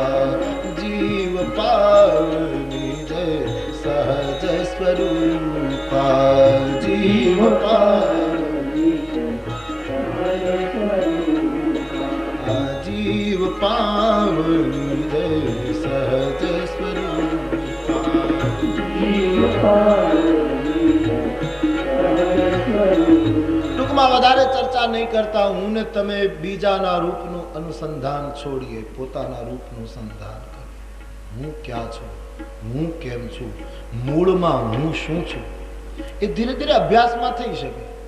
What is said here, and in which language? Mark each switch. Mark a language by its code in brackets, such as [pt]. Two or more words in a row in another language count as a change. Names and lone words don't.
[awa] जीव पाव निज सहज स्वरूपा। जीव पाव निज सहज स्वरूपा। जीव पाव निज सहज स्वरूपा। जीव पाव [gu] ટૂંકમાં વધારે ચર્ચા નહીં કરતા, હું ને તમે બીજાના રૂપનું અનુસંધાન છોડીએ, પોતાના રૂપનું સંધાન કરીએ. હું ક્યાં છું, હું કેમ છું, મૂળમાં હું શું છું, એ ધીરે ધીરે અભ્યાસમાં થઈ શકે.